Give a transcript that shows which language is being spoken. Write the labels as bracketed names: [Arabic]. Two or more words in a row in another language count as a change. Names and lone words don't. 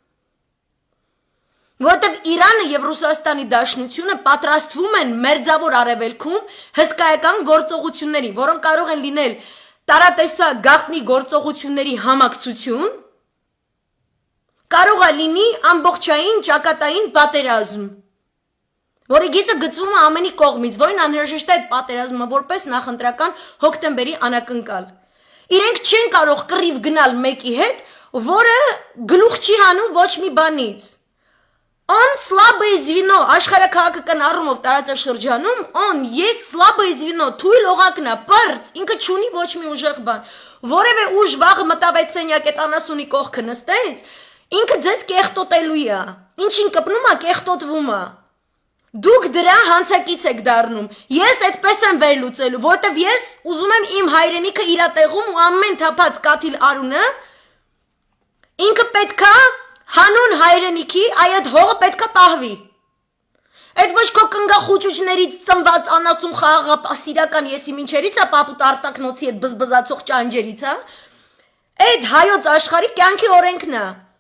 [Armenian] որտև Իրանը և Ռուսաստանի Դաշնությունը պատրաստվում են մերձավոր արևելքում հսկայական գործողությունների, որոնք կարող են լինել տարատեսակ գաղտնի գործողությունների համակցություն, կարող է լինի ամբողջային ճակատային պատերազմ, որի գիծը գծվում է ամենի կողմից, որին անհրաժեշտ է այդ պատերազմը որպես նախընտրական հոկտեմբերի անակնկալ։ Իրենք չեն կարող կռիվ գնալ մեկի հետ, որը գլուխ չի հանում ոչ մի բանից։ [Russian] Он слабое звено, [Armenian] աշխարհաքաղաքական առումով տարածաշրջանում, [Russian] он есть слабое звено, [Armenian] թույլ օղակն է, բարձ, ինքը չունի ոչ մի ուժեղ բան, որևէ ուժ վաղը մտավեց սենյակ այդ անասունի կողքը նստեց, ինքը ձեզ կեղտոտելու է, ինչին կպնում է, կեղտոտվում է, դուք դրա հանցակից եք դառնում, ես այդպես եմ վերլուծելու, որտև ես ուզում եմ իմ հայրենիքը իրա տեղում ու ամեն թափած կաթիլ արունը, ինքը պետքա հանուն հայրենիքի այդ հողը պետքա պահվի։ Այդ ոչ քո կնգախուճուճներից ծնված անասուն խաղաղապասիրական եսի մինչերից է պապուտ արտակնոցի հետ բզբզացող ճանջերից է, այդ հայոց աշխարհի կյանքի օրենքն է։